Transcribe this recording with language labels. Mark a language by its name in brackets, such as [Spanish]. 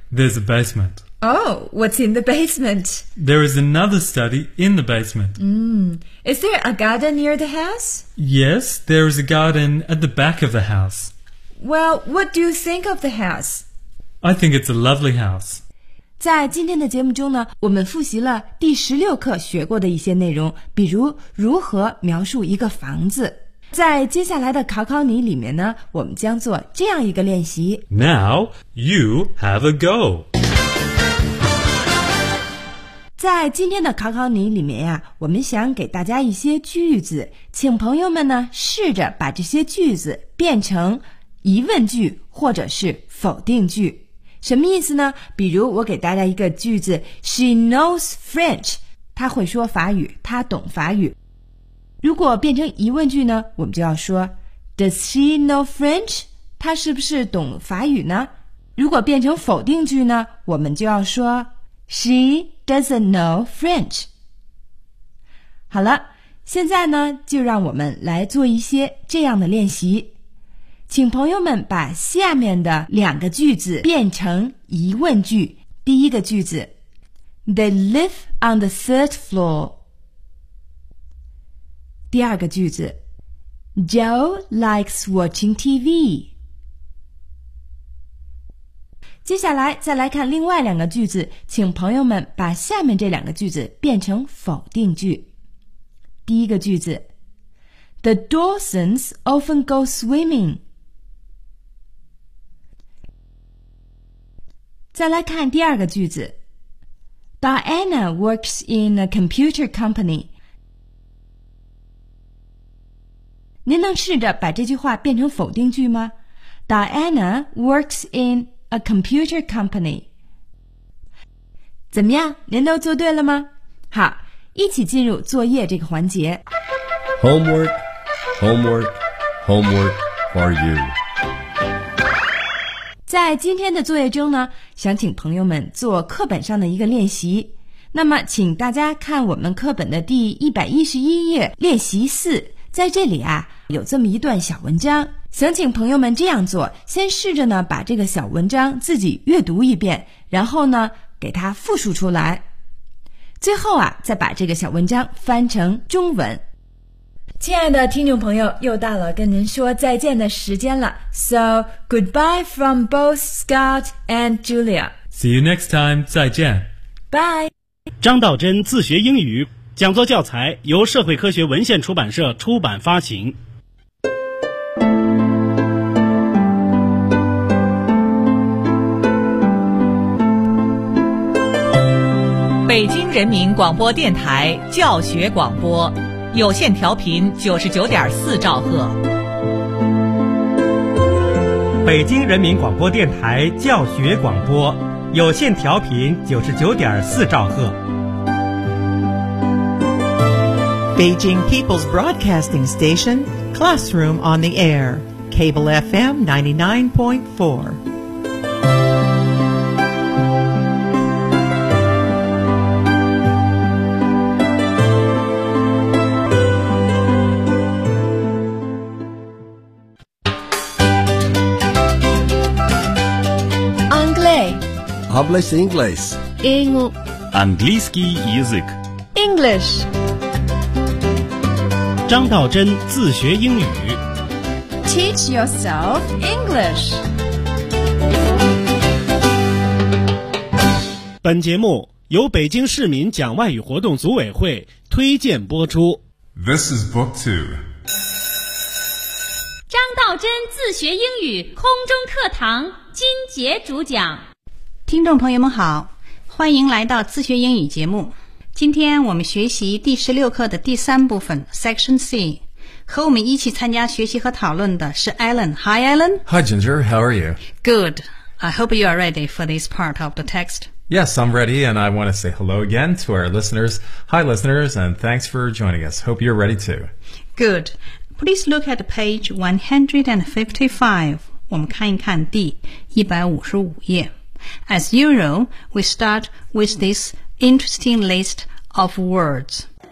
[English] There's a basement. Oh, what's in the basement? There is another study in the basement. Is there a garden near the house? Yes, there is a garden at the back of the house. Well, what do you think of the house? I think it's a lovely house. [Chinese] 在今天的节目中呢，我们复习了第16课学过的一些内容，比如如何描述一个房子。在接下来的考考你里面呢，我们将做这样一个练习。 [English] Now, you have a go. [Chinese] 在今天的考考你里面呀，我们想给大家一些句子，请朋友们呢，试着把这些句子变成疑问句或者是否定句。什么意思呢？比如我给大家一个句子 , [English] She knows French. [Chinese] 她会说法语，她懂法语。如果变成疑问句呢，我们就要说 [English] Does she know French? [Chinese] 她是不是懂法语呢？如果变成否定句呢，我们就要说 [English] She doesn't know French. [Chinese] 好了，现在呢，就让我们来做一些这样的练习。请朋友们把下面的两个句子变成疑问句。第一个句子 [English] They live on the third floor. [Chinese] 第二个句子 [English] Joe likes watching TV. [Chinese] 接下来再来看另外两个句子，请朋友们把下面这两个句子变成否定句。第一个句子 [English] The Dawsons often go swimming. [Chinese] 再来看第二个句子 [English] Diana works in a computer company. [Chinese] 您能试着把这句话变成否定句吗？ [English] Diana works in a computer company. [Chinese] 怎么样？您都做对了吗？好，一起进入作业这个环节。 [English] Homework, homework, homework for you. [Chinese] 在今天的作业中呢，想请朋友们做课本上的一个练习。那么，请大家看我们课本的第111页，练习4。在这里啊，有这么一段小文章，想请朋友们这样做，先试着呢把这个小文章自己阅读一遍，然后呢给它复述出来，最后啊再把这个小文章翻成中文。亲爱的听众朋友，又到了跟您说再见的时间了。 [English] So, goodbye from both Scott and Julia. See you next time, [Chinese] 再见。 [English] Bye. [Chinese] 张道真自学英语讲座教材由社会科学文献出版社出版发行。北京人民广播电台教学广播，有线调频99.4兆赫。北京人民广播电台教学广播，有线调频99.4兆赫。 [English] Beijing People's Broadcasting Station, Classroom on the Air, Cable FM 99.4. Hablas English. 英语 [Russian] английский язык [English] English [Chinese] 张道真自学英语 [English] Teach yourself English [Chinese] 本节目由北京市民讲外语活动组委会推荐播出 [English] This is book two [Chinese] 张道真自学英语空中课堂金杰主讲听众朋友们好欢迎来到自学英语节目今天我们学习第16课的第三部分 Section C 和我们一起参加学习和讨论的是 Alan [English] Hi Alan Hi Ginger, how are you? Good, I hope you are ready for this part of the text Yes, I'm ready and I want to say hello again to our listeners Hi listeners and thanks for joining us Hope you're ready too Good, please look at page 155 [Chinese] 我们看一看第155页 [English] As usual, we start with this interesting list of words.